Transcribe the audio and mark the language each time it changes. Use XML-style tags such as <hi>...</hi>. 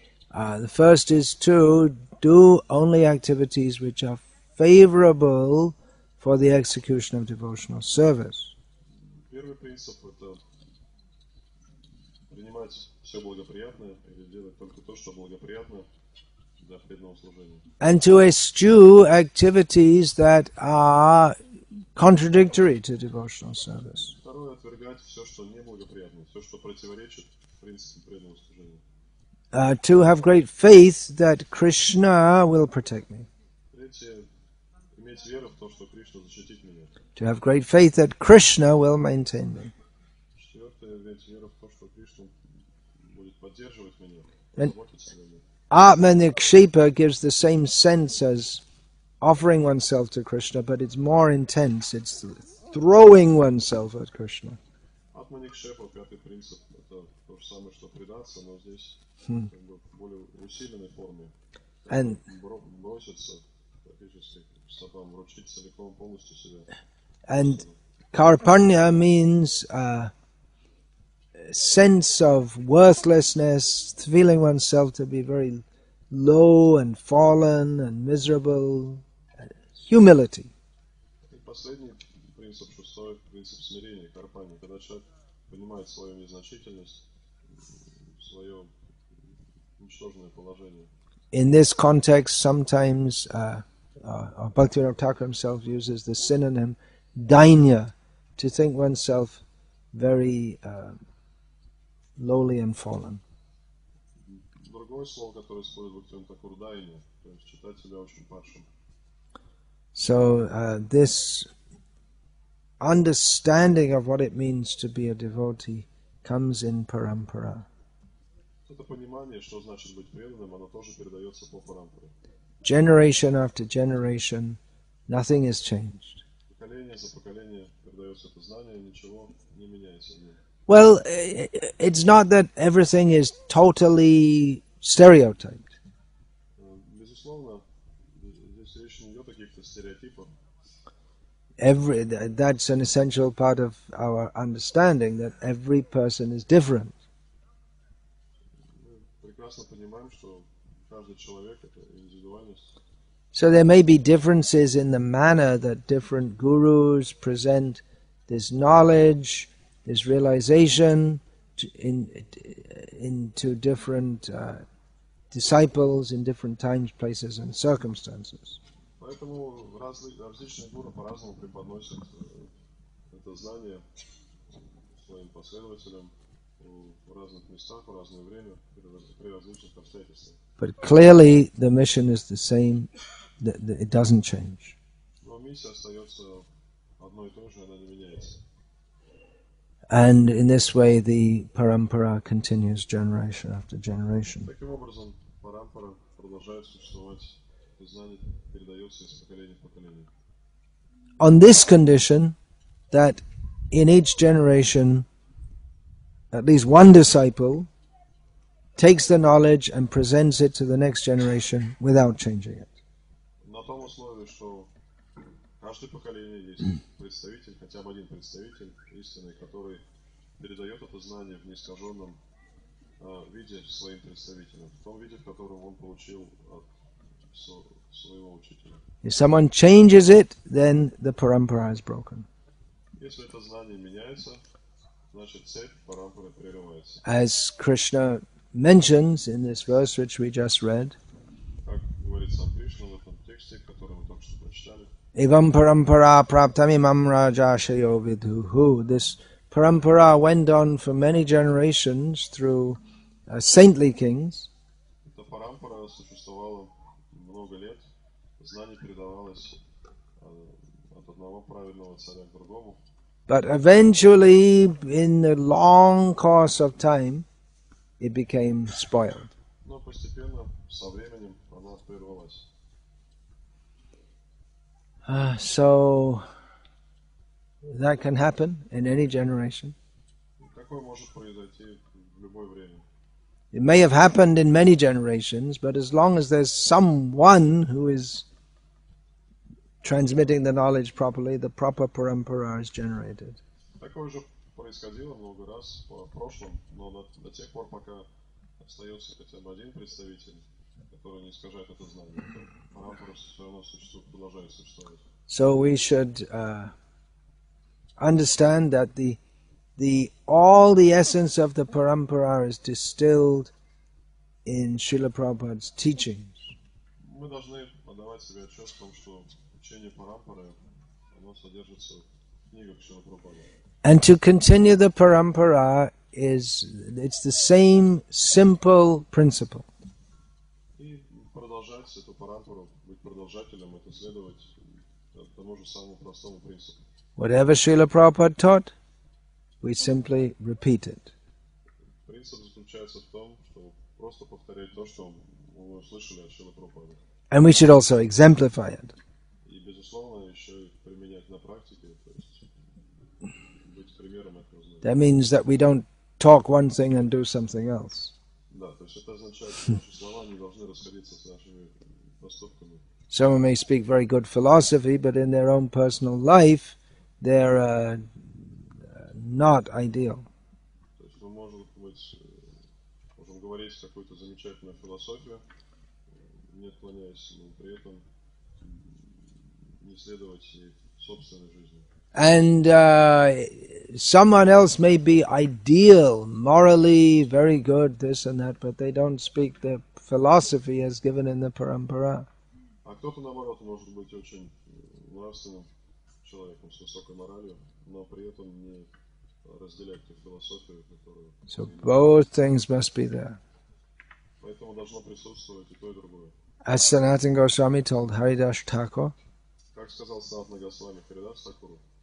<en>The first is to do only activities which are favorable for the execution of devotional service.</en> <ru>Первый принцип — это принимать все благоприятное или делать только то, что благоприятно для преданного служения.</ru> <en>And to eschew activities that are contradictory to devotional service.</en> <ru>Второе — отвергать все, что неблагоприятно, все, что противоречит принципам преданного служения.</ru> <en>To have great faith that Krishna will protect me.</en> <ru>Третье — иметь веру в то, что Кришна защитит меня.</ru> <en>To have great faith that Krishna will maintain me.</en> <ru>Четвертое — иметь веру в то, что Кришна будет поддерживать меня,</ru> <en>And</en> <ru>заботиться о мне.</ru> <en>Atmanikshepa gives the same sense as offering oneself to Krishna, but it's more intense. It's throwing oneself at Krishna.</en> <ru>Атманикшепа, пятый принцип, это то же самое, что предаться, но здесь как бы в более усиленной форме.</ru> <en>And</en> <ru>Броситься практически к стопам, вручить целиком полностью себя.</ru> <en>And Karpanya means sense of worthlessness, feeling oneself to be very low and fallen and miserable, humility.</en> <ru>И последний принцип, шестой, принцип смирения, карпани, когда человек понимает свою незначительность, свое ничтожное положение.</ru> <en>In this context, sometimes Bhaktivinoda Thakur himself uses the synonym dainya, to think oneself very lowly and fallen.</en> <ru>Другое слово, которое использует Бхактивinoda Тхакур, дайня, то есть считать себя очень падшим.</ru> <en>So this understanding of what it means to be a devotee comes in Parampara.</en> <ru>Это понимание, что значит быть преданным, оно тоже передается по парампаре.</ru> <en>Generation after generation, nothing is changed.</en> <ru>Поколение за поколение передается это знание, ничего не меняется в нем.</ru> <en>Well, it's not that everything is totally stereotyped.</en> <ru>Безусловно, здесь речь не идет о каких-то стереотипах.</ru> <en>That's an essential part of our understanding, that every person is different.</en> <ru>Мы прекрасно понимаем, что каждый человек — это индивидуальность.</ru> <en>So there may be differences in the manner that different gurus present this knowledge, this realization into different disciples in different times, places and circumstances.</en> <ru>Поэтому различные гуру по-разному преподносят это знание своим последователям в разных местах, в разное время, при различных обстоятельствах.</ru> <en>But clearly the mission is the same, it doesn't change.</en> <ru>Но миссия остается одной и той же, она не меняется.</ru> <en>And in this way the parampara continues generation after generation.</en> <ru>Таким образом, парампара продолжает существовать, и знание передается из поколения в поколение.</ru> <en>On this condition, that in each generation at least one disciple takes the knowledge and presents it to the next generation without changing it.</en> <ru>На том условии, что в каждое поколение есть представитель, хотя бы один представитель истины, который передает это знание в неискаженном виде своим представителям, в том виде, в котором он получил от своего учителя.</ru> <en>If someone changes it, then the parampara is broken.</en> <ru>Если это знание меняется, значит цепь парампары прерывается.</ru> <en>As Krishna mentions in this verse which we just read,</en> <ru>Как говорит сам Кришна в этом тексте, который мы только что прочитали,</ru> <sa>Evam parampara praptamimam rajashayo vidhuhu.</sa> <en>This parampara went on for many generations through saintly kings.</en> <ru>эта парампара существовала много лет, знание передавалось от одного праведного царя к другому.</ru> <en>But eventually, in the long course of time, it became spoiled.</en> <ru>Но постепенно, со временем, она прервалась.</ru> <en>So that can happen in any generation.</en> <ru>Такое может произойти в любое время.</ru> <en>It may have happened in many generations, but as long as there's someone who is transmitting the knowledge properly, the proper parampara is generated.</en> <ru>Такое же происходило много раз в прошлом, но до тех пор, пока остается хотя бы один представитель, который не искажает это знание, то парампара все равно существует, продолжает существовать.</ru> <en>So we should understand that all the essence of the parampara is distilled in Srila Prabhupada's teachings.</en> <ru>Мы должны отдавать себе отчет в том, что учение парампары, оно содержится в книгах Шрила Прабхупады.</ru> <en>And to continue the parampara it's the same simple principle.</en> <ru>И продолжать эту парампару, быть продолжателем, это следовать тому же самому простому принципу.</ru> <en>Whatever Srila Prabhupada taught, we simply repeat it.</en> <ru>Принцип заключается в том, что просто повторять то, что мы услышали от Шрилы Прабхупады.</ru> <en>And we should also exemplify it.</en> <ru>И, безусловно, еще и применять на практике, то есть быть примером этого знания.</ru> <en>That means that we don't talk one thing and do something else.</en> <ru>Да, то есть это означает, что наши слова не должны расходиться с нашими поступками.</ru> <en>Someone may speak very good philosophy, but in their own personal life, they're not ideal.</en> <ru>То есть мы можем говорить какую-то замечательную философию, не отклоняясь, но при этом не следовать ей в собственной жизни.</ru> <en>And someone else may be ideal, morally very good, this and that, but they don't speak the philosophy as given in the Parampara.</en> <ru>А кто-то, наоборот, может быть очень нравственным человеком с высокой моралью, но при этом не разделять ту философию, которую...</ru> <en>So both things must be there.</en> <ru>Поэтому должно присутствовать и то, и другое.</ru> <en>As Sanatana Goswami told Haridas Thakur,</en> <ru>Как сказал Санатана Госвами Харидас Такуру,</ru>